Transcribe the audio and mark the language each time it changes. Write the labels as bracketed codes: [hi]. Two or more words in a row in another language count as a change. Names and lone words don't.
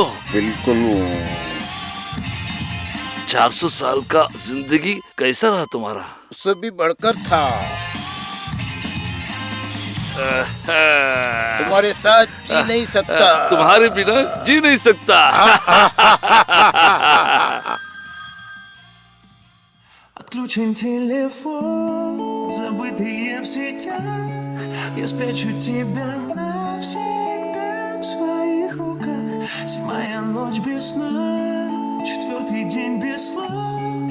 [hi] बिल्कुल। 400 साल का जिंदगी कैसा रहा तुम्हारा? उससे भी बढ़कर था। तुम्हारे साथ जी नहीं सकता। तुम्हारे बिना जी नहीं सकता। [ru] Отключен телефон, забытые в сетях. Я спрячу тебя навсегда в своих руках. Седьмая ночь без сна, четвертый день без слов.